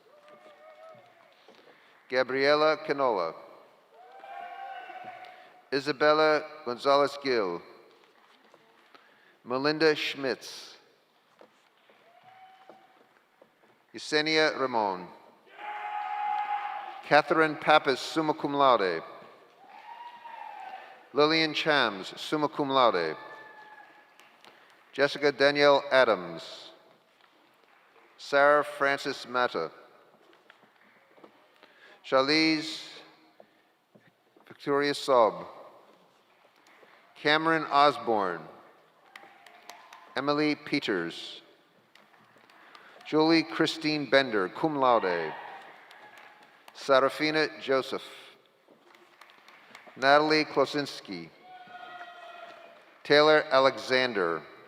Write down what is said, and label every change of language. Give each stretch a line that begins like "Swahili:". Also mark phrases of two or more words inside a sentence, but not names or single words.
English: Gabriela Canola, Isabella Gonzalez Gill, Melinda Schmitz, Yesenia Ramon, Catherine Pappas,
Latin: summa cum laude,
English: Lillian Chams,
Latin: summa cum laude,
English: Jessica Danielle Adams, Sarah Frances Mata, Charlize Victoria Saub, Cameron Osborne, Emily Peters, Julie Christine Bender,
Latin: cum laude,
English: Sarafina Joseph, Natalie Klosinski, Taylor Alexander,